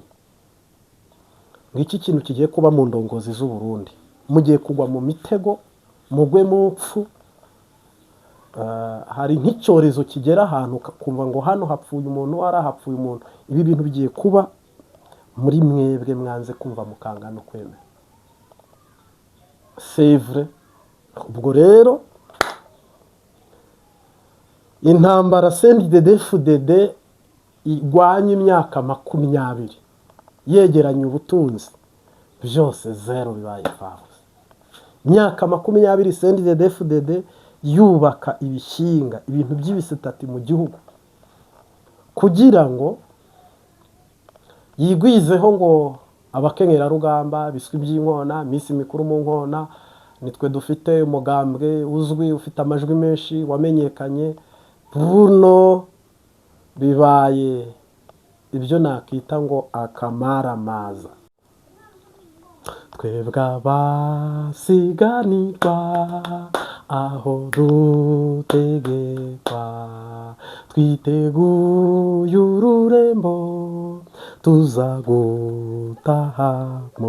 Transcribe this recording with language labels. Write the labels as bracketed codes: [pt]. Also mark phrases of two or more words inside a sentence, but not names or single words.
[rn] Ngiki kintu kigiye kuba mu ndongozi z'u Burundi, mugiye kugwa mu mitego, mugwe mu pfu. Hari nk'icyorezo kigera ahantu kumva ngo hano hapfuye umuntu, hapfuye umuntu. Ibi bintu bigiye kuba muri mwebwe mwanze kumva mukanga no kwemera. [fr] C'est vrai. [rn] Ubwo rero intambara CNDD-FDD igwanye imyaka 20 yegeranye ubutunzi, byose zero bibaye fabuze. Imyaka 20 CNDD-FDD yubaka ibishinga, ibintu by'ibisitati mu gihugu, kugira ngo yigwizeho ngo abakenyera rugamba, biswi by'inkona, misi mikuru mu nkona, nitwe dufite umugambwe uzwi ufite amajwi menshi wamenyekanye. buno bibaye ibyo nakita ngo akamaramaza. Twebwe abasiganirwa aho dutegekwa, twiteguye ururembo tuzagutahamo.